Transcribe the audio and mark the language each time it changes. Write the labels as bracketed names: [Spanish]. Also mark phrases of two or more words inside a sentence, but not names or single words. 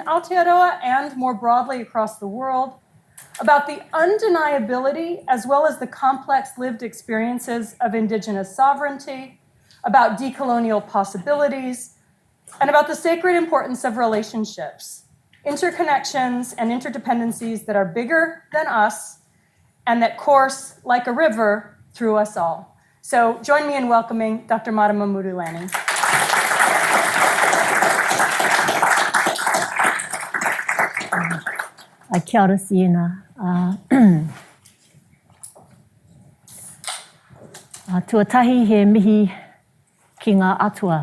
[English] Aotearoa and more broadly across the world, about the undeniability as well as the complex lived experiences of Indigenous sovereignty, about decolonial possibilities, and about the sacred importance of relationships, interconnections and interdependencies that are bigger than us and that course like a river through us all. So join me in welcoming Dr. Marama-Muru Lanning. [Māori] Kia ora Siena. Tuatahi he mihi ki ngā atua.